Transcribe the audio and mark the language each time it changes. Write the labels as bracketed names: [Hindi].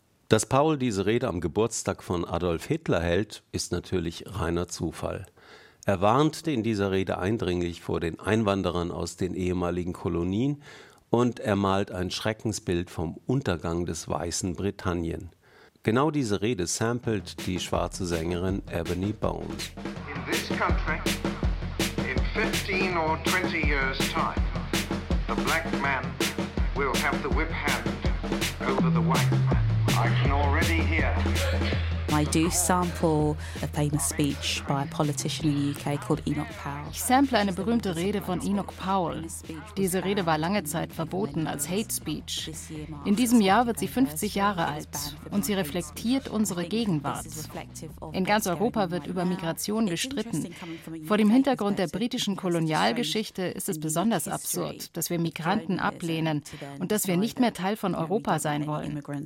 [German] Dass Powell diese Rede am Geburtstag von Adolf Hitler hält, ist natürlich reiner Zufall. Er warnte in dieser Rede eindringlich vor den Einwanderern aus den ehemaligen Kolonien und er malt ein Schreckensbild vom Untergang des weißen Britannien. Genau diese Rede samplet die schwarze Sängerin Ebony Bones. [English] In this country, in 15 or 20 years time, the black man will have the whip hand over the white man. I can already hear. I do sample a famous speech by a politician in the UK called Enoch Powell. [German] Ich sample eine berühmte Rede von Enoch Powell. Diese Rede war lange Zeit verboten als Hate Speech. In diesem Jahr wird sie 50 Jahre alt und sie reflektiert unsere Gegenwart. In ganz Europa wird über Migration gestritten. Vor dem Hintergrund der britischen Kolonialgeschichte ist es besonders absurd, dass wir Migranten ablehnen und dass wir nicht mehr Teil von Europa sein wollen.